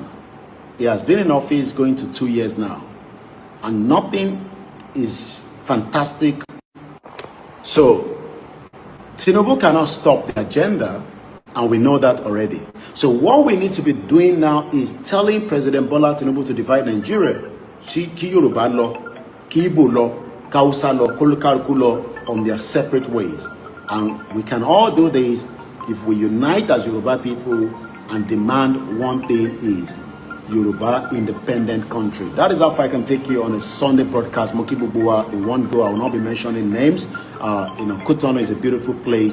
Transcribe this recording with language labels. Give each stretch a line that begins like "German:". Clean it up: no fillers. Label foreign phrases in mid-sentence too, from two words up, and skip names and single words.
English: He has been in office going to 2 years now, and nothing is fantastic. So Tinubu cannot stop the agenda, and we know that already. So what we need to be doing now is telling President Bola Tinubu to divide Nigeria.
Yoruba: Ki Yoruba lo, ki Igbo lo, ka Hausa lo, Kolukaruku lo,
English: on their separate ways. And we can all do this if we unite as Yoruba people and demand one thing is Yoruba independent country. That is how far I can take you on a Sunday broadcast. Moki Bubua in one go. I will not be mentioning names. Cotonou is a beautiful place.